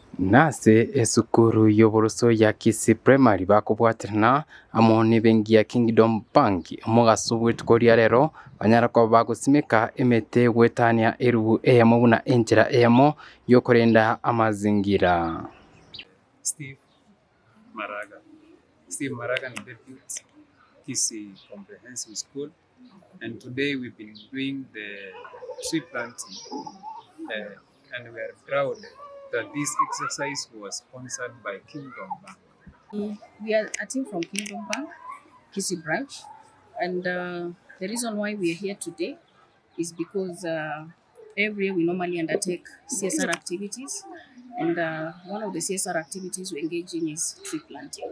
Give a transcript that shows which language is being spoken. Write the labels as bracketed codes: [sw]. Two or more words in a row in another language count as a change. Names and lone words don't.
[guz] Nase esukuru y'oburoso ya Kisii Primary bakubwatirana amo n'ebengi ya Kingdom Bank omugaso bw'etuko lya lero banyarako bagusimika emete gwetania erubu eyamo buna enjira eyamo y'okurenda amazingira. [en] Steve Maraga ni Deputy Kisii Comprehensive School, and today we've been doing the tree planting and we are proud that this exercise was sponsored by Kingdom Bank. We are a team from Kingdom Bank, Kisii branch, and the reason why we are here today is because every year we normally undertake CSR activities, and one of the CSR activities we engage in is tree planting.